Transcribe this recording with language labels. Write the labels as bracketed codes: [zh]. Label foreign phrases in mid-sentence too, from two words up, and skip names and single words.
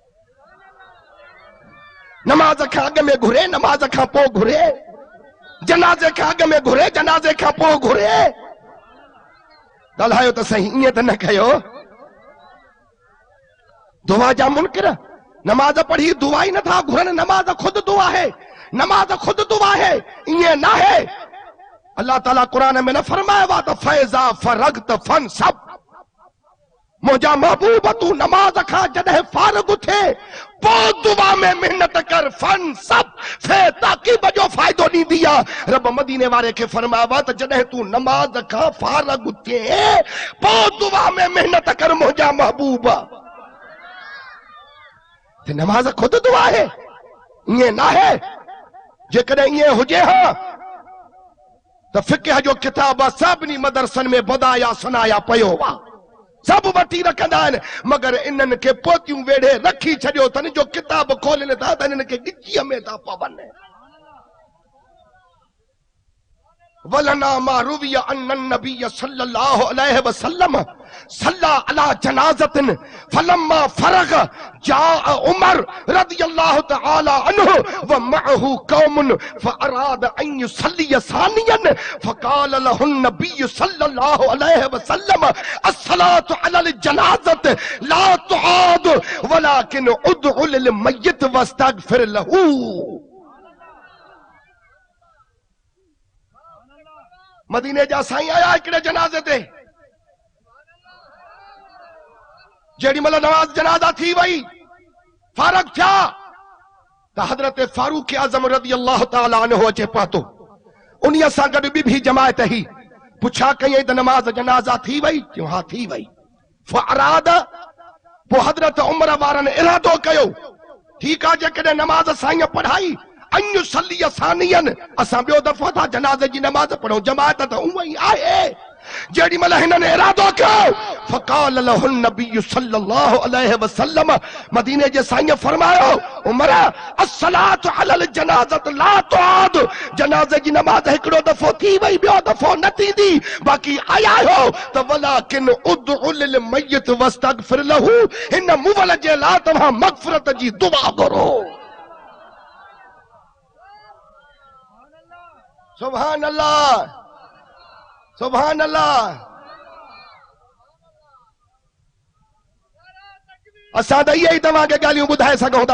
[sd] नमाज खां अॻु में घुरे नमाज खां पोइ घुरे जनाज़े खां अॻु में घुरे जनाज़े खां पोइ घुरे ॻाल्हायो त सही ईअं त न कयो दुआ जा मुनकिर नमाज पढ़ी दुआ ही नथा घुरनि नमाज खुद दुआ है नमाज खुद दुआ है ईअं न है अल्लाह ताला कुरान में न फरमाया वा त [ar] فإذا فرغت فانصب [sd] मुंहिंजा महबूब तू नमाज खां जॾहिं फारिग थे पोइ दुआ में मेहनत कर फनसब फे ताक़ीब जो फ़ाइदो ॾींदी आहे रब मदीने वारे खे फरमाया वा त जॾहिं तू नमाज खां फारिग थे पोइ दुआ में मेहनत कर मुंहिंजा महबूब ते नमाज खुद दुआ है ईअं न है जेकॾहिं ईअं हुजे हा तो फिक़ह जो किताब सभिनी मदरसन में बदाया सुनाया पयो वा सब वठी रखंदा आहिनि मगर इन्हनि खे पोतियूं वेढ़े रखी छॾियो अथनि जो किताब खोलनि था त इन्हनि खे गिचीअ में था पवनि [ar] ولنا ما روي أن النبي صلى الله عليه وسلم صلى على جنازة فلما فرغ جاء عمر رضي الله تعالى عنه ومعه قوم فأراد أن يصلي ثانيا فقال له النبي صلى الله عليه وسلم الصلاة على الجنازة لا تعاد ولكن ادع للميت واستغفر له [sd] मदीने जा साईं आया हिकिड़े जनाज़े ते जेड़ी महिल नमाज जनाजा थी वई फारग थिया त हज़रत फारूक आज़म [ar] رضي الله تعالى عنه [sd] अचे पहुतो उन्हीअ सां गॾु ॿी भी जमायत ही पुछा कई त नमाज जनाजा थी वई? क्यों हाँ थी वई। फअराद पो हजरत उमर वारन इरादो कयो [ur] ٹھیک ہے [sd] जेकॾहिं नमाज साईं पढ़ाई [ar] أن صلي ثانيا [sd] असां ॿियो दफ़ो था जनाज़े जी नमाज पढ़ो जमात त उहा ई आहे। जेडी महिल हिननि इरादो कयो [ar] فقال له النبي صلى الله عليه وسلم [sd] मदीने जे साईं फरमायो उमर [ar] الصلاة على الجنازة لا تعاد [sd] जनाज़े जी नमाज हिकिड़ो दफ़ो थी वई ॿियो दफ़ो न थींदी बाक़ी आया हो त [ar] ولكن ادع للميت واستغفر له [sd] हिन मुवल जे ला तव्हां मग़फ़िरत जी दुआ करो। [ar] سبحان الله سبحان الله. [sd] असां त इहे ई तव्हांखे ॻाल्हियूं ॿुधाए सघूं था।